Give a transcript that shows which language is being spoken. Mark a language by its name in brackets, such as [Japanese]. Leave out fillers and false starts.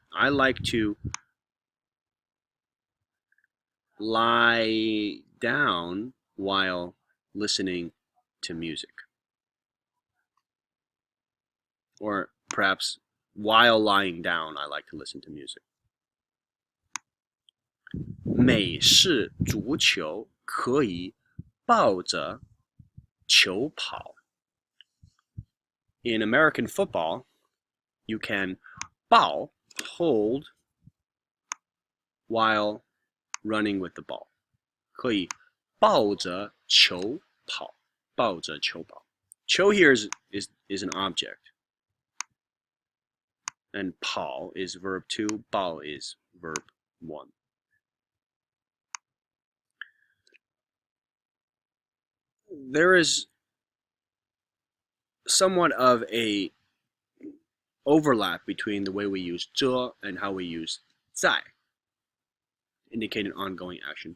[English] I like to lie down while listening to music. Or perhaps while lying down, I like to listen to music. [Chinese] 美式足球可以抱着球跑. [English] In American football, you can 抱 hold while running with the ball. [Chinese] 可以抱着球跑，抱着球跑。 [English] 球 here is an object. And 跑 is verb 2, 抱 is verb 1. There is somewhat of a overlap between the way we use 这 and how we use 在, indicate an ongoing action.